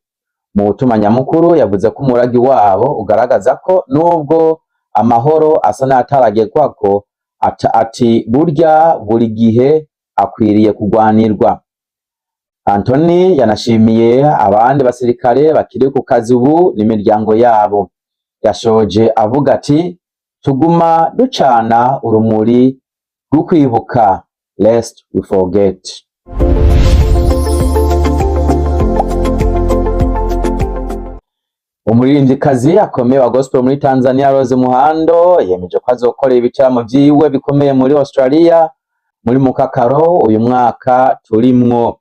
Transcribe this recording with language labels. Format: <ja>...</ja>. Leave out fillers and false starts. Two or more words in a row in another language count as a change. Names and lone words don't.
<rn>Mu butumwa nyamukuru yavuze ko umuragi wabo ugaragaza ko nubwo amahoro asa n'ataragerwako ati burya buri gihe akwiriye kugwanirwa. Anthony yanashimiye abandi basirikare bakiri ku kazi ubu n'imiryango yabo. Yashoje avuga ati tuguma ducana urumuri rwo kwibuka,</rn> <en>lest we forget.</en> <rn>Umuririmbyikazi akomeye wa gospel muri Tanzania Rose Muhando yemeje ko azokora ibiteramo vyiwe bikomeye muri Australia muri Mukakaro uyu mwaka turimwo.</rn>